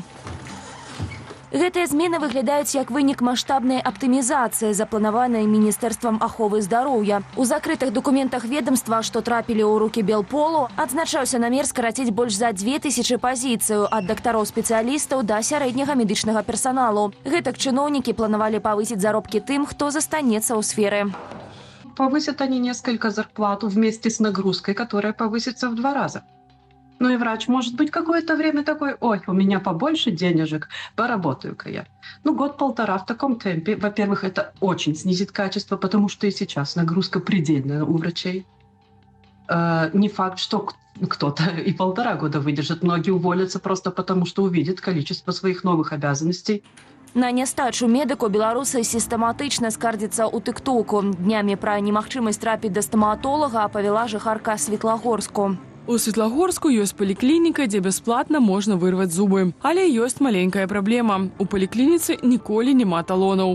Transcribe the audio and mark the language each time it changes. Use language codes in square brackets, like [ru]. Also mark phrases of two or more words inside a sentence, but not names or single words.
[be] Гэтыя змены выглядаюць як вынік маштабнай аптымізацыі, запланаванай Міністэрствам аховы здароўя. У закрытых дакументах ведомства, што трапілі ў рукі Белполу, адзначаўся намер скараціць больш за 2000 пазіцыяў ад дактароў-спецыялістаў да сярэдняга медычнага персаналу. Гэтак чыноўнікі планавалі павысіць заробкі тым, хто застанецца ў сферы. [ru] Повысят они несколько зарплату вместе с нагрузкой, которая повысится в 2 раза. Ну и врач может быть какое-то время такой: ой, у меня побольше денежек, поработаю-ка я. Ну, 1-1,5 в таком темпе. Во-первых, это очень снизит качество, потому что и сейчас нагрузка предельная у врачей. Не факт, что кто-то и 1,5 года выдержит. Многие уволятся просто потому, что увидят количество своих новых обязанностей. [be] На нястачу медыку беларусы сістэматычна скардзяцца ў тык-току. Днямі пра немагчымасць трапіць да стаматолага павяла жыхарка Светлагорску. У Светлагорску ёсць паліклініка, дзе бясплатна можна вырваць зубы. Але ёсць маленькая праблема. У паліклініцы ніколі няма талонаў.